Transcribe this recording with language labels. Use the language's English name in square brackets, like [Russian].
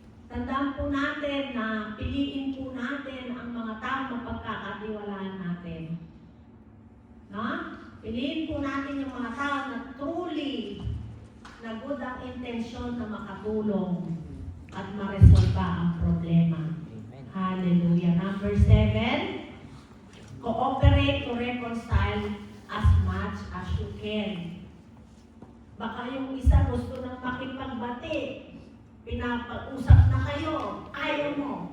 [Filipino] Tandaan po natin na piliin po natin ang mga tao na pagkakatiwalaan natin. No? Piliin po natin yung mga tao na truly na good ang intensyon na makatulong at maresolba ang problema. Amen. Hallelujah. [English] Number 7, cooperate to reconcile as much as you can. [Filipino] Baka yung isa gusto nang makipagbati, pinapag-usap na kayo, ayaw mo.